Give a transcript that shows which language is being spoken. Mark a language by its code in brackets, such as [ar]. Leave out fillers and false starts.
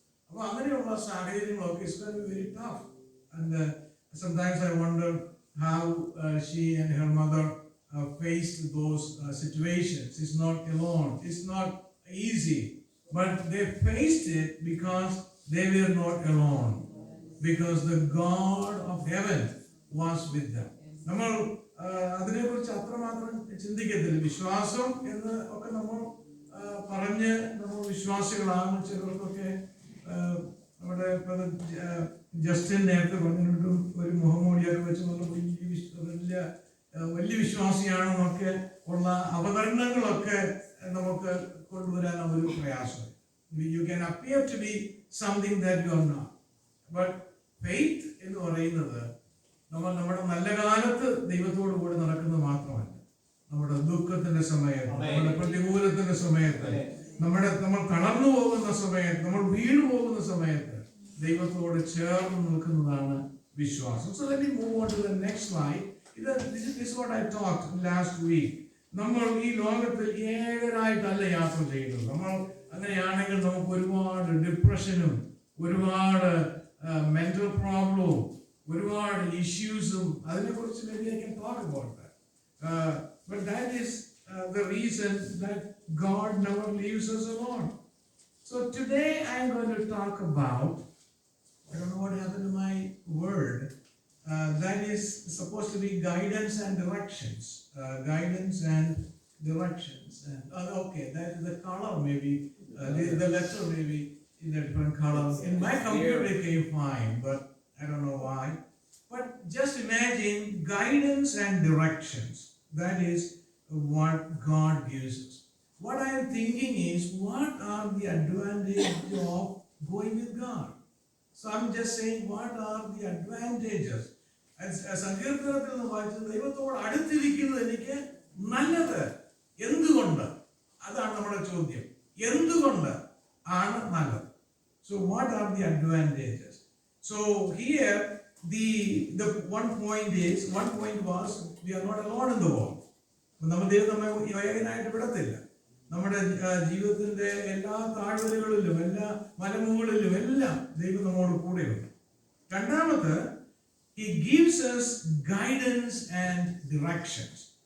[ml] അപ്പൊ അങ്ങനെയുള്ള സാഹചര്യങ്ങളൊക്കെ [en] is very tough, and sometimes I wonder how she and her mother faced those situations. It's not alone. It's not easy, but they faced it because they were not alone, because the God of heaven was with them. [ml] നമ്മൾ അതിനെക്കുറിച്ച് അത്രമാത്രം ചിന്തിക്കത്തില്ല. വിശ്വാസം എന്ന് ഒക്കെ നമ്മൾ പറഞ്ഞ് നമ്മൾ വിശ്വാസികളാണ്. ചിലർക്കൊക്കെ നമ്മുടെ ജസ്റ്റിൻ നേരത്തെ പറഞ്ഞിട്ടും ഒരു മുഖംമൂടിയൊക്കെ വെച്ച് നമ്മൾ വലിയ വലിയ വിശ്വാസിയാണെന്നൊക്കെ ഉള്ള അവതരണങ്ങളൊക്കെ നമുക്ക് കൊണ്ടുവരാൻ ഒരു പ്രയാസം. [en] You can appear to be something that you are not. [ml] But faith എന്ന് പറയുന്നത് നമ്മുടെ നല്ല കാലത്ത് ദൈവത്തോടു കൂടി നടക്കുന്നത് മാത്രമല്ല, നമ്മുടെ ദുഃഖത്തിന്റെ സമയത്ത്, നമ്മുടെ പ്രതികൂലത്തിന്റെ സമയത്ത്, നമ്മൾ തളർന്നു പോകുന്ന സമയത്ത്, നമ്മൾ വീണു പോകുന്ന സമയത്ത് ദൈവത്തോട് ചേർന്ന് നിൽക്കുന്നതാണ് വിശ്വാസം. [en] So let me move on to the next slide. This is what I talked last week. [ml] നമ്മൾ ഈ ലോകത്തിൽ ഏകരായിട്ടല്ല യാത്ര ചെയ്യുന്നത്. നമ്മൾ അങ്ങനെയാണെങ്കിൽ നമുക്ക് ഒരുപാട് ഡിപ്രഷനും ഒരുപാട് മെന്റൽ പ്രോബ്ലവും ഒരുപാട് ഇഷ്യൂസും അതിനെക്കുറിച്ച് [en] maybe I can talk about that. But that is the reason that God never leaves us alone. So today I am going to talk about, I don't know what happened to my word, that is supposed to be guidance and directions. Guidance and directions. And okay, that is the color maybe, the letter maybe in a different color. In my computer it came fine, but I don't know why. But just imagine guidance and directions. That is what God gives us. What I am thinking is, what are the advantages of going with God? So I'm just saying, what are the advantages? [ml] സങ്കീർത്തനത്തിൽ നിന്ന് വായിച്ചത് ദൈവത്തോട് അടുത്തിരിക്കുന്നത് എനിക്ക് നല്ലത്. എന്തുകൊണ്ട്? അതാണ് നമ്മുടെ ചോദ്യം. എന്തുകൊണ്ട് ആണ് നല്ലത്? [en] So what are the advantages? So here the one point was we are not alone in the world. [ml] നമ്മൾ ദൈവം നമ്മെ ഏകനായിട്ട് വിടത്തില്ല. നമ്മുടെ ജീവിതത്തിന്റെ എല്ലാ താഴ്വരകളിലും എല്ലാ മലമുകളിലും എല്ലാം ദൈവം നമ്മോട് കൂടെയുണ്ട്. രണ്ടാമത്, [en] He gives us guidance and directions.